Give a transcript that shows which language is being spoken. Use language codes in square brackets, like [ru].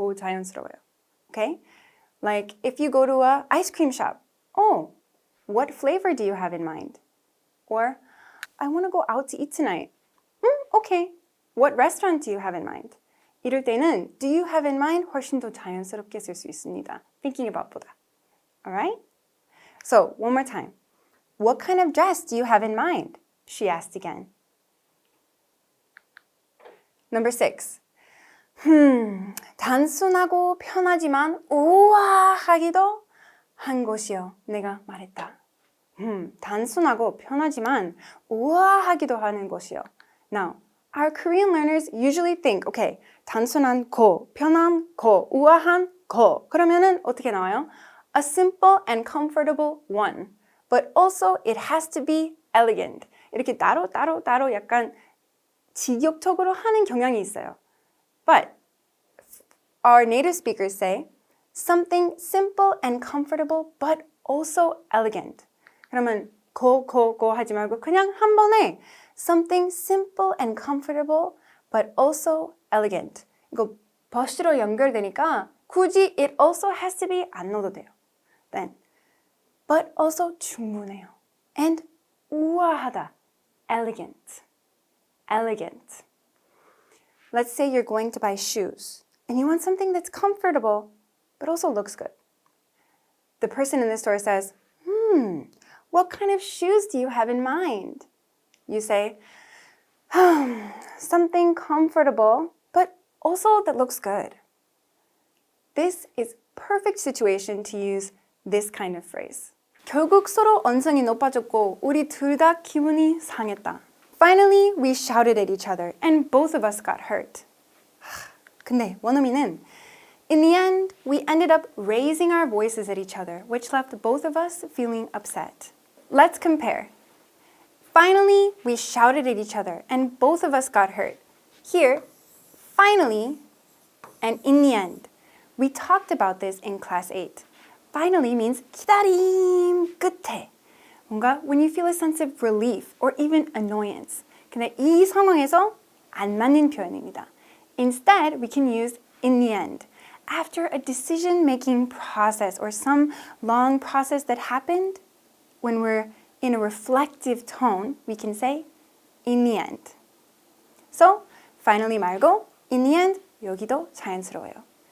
[ko] 더 자연스러워요. Okay? [en] Like if you go to a ice cream shop. Oh, what flavor do you have in mind? Or I want to go out to eat tonight. Okay. What restaurant do you have in mind? [ko] 이럴 때는 [en] do you have in mind? [ko] 훨씬 더 자연스럽게 쓸 수 있습니다. [en] Thinking about 보다. Alright? So, one more time. What kind of dress do you have in mind? She asked again. Number 6. [ko] 단순하고 편하지만 우아하기도 한 곳이요. 내가 말했다. 단순하고 편하지만 우아하기도 하는 곳이요. [en] Now, our Korean learners usually think, okay, [ko] 단순한 거, 편한 거, 우아한 거. 그러면은 어떻게 나와요? [en] A simple and comfortable one. But also it has to be elegant. [ko] 이렇게 따로 약간 직역적으로 하는 경향이 있어요. [en] But our native speakers say something simple and comfortable but also elegant. [ko] 그러면 고 하지 말고 그냥 한 번에 [en] something simple and comfortable but also elegant. [ko] 이거 but로 연결되니까 굳이 [en] it also has to be [ko] 안 넣어도 돼요. [en] Then but also [ko] 충분해요. [en] And 우아하다. Elegant. Elegant. Let's say you're going to buy shoes and you want something that's comfortable but also looks good. The person in the store says, what kind of shoes do you have in mind? You say, something comfortable but also that looks good. This is perfect situation to use this kind of phrase. [ko] 결국 서로 언성이 높아졌고 우리 둘 다 기분이 상했다. [en] Finally, we shouted at each other and both of us got hurt. [ko] 근데 원어민은 [en] in the end, we ended up raising our voices at each other, which left both of us feeling upset. Let's compare. Finally, we shouted at each other and both of us got hurt. Here, finally, and in the end. We talked about this in class 8. Finally means [ko] 기다림 끝에. [en] 뭔가 when you feel a sense of relief or even annoyance. [ko] 근데 이 상황에서 안 맞는 표현입니다. [en] Instead, we can use in the end. After a decision-making process or some long process that happened, when we're in a reflective tone, we can say in the end. So, finally [ko] 말고 [en] in the end, [ko] 여기도 자연스러워요.